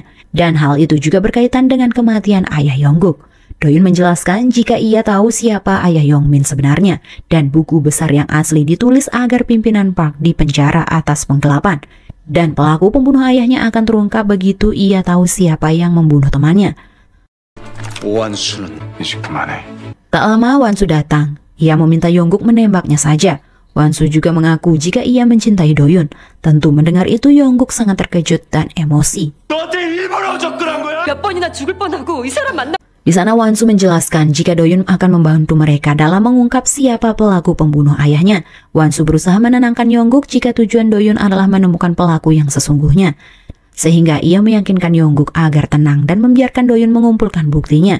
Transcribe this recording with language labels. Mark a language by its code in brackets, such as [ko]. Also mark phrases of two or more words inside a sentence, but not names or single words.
[id] Dan hal itu juga berkaitan dengan kematian ayah Yongguk. Doyun menjelaskan jika ia tahu siapa ayah Yongmin sebenarnya dan buku besar yang asli ditulis agar pimpinan Park dipenjara atas penggelapan. Dan pelaku pembunuh ayahnya akan terungkap begitu ia tahu siapa yang membunuh temannya. [ko] 원수는 이제 그만해. [id] Tak lama Wonsu datang. Ia meminta Yongguk menembaknya saja. Wan-soo juga mengaku jika ia mencintai Do-yoon. Tentu mendengar itu Yongguk sangat terkejut dan emosi. [ko] 몇 번이나 죽을 뻔하고 이 사람 만나. [id] Di sana Wan-soo menjelaskan jika Do-yoon akan membantu mereka dalam mengungkap siapa pelaku pembunuh ayahnya. Wan-soo berusaha menenangkan Yongguk jika tujuan Do-yoon adalah menemukan pelaku yang sesungguhnya. Sehingga ia meyakinkan Yongguk agar tenang dan membiarkan Do-yoon mengumpulkan buktinya.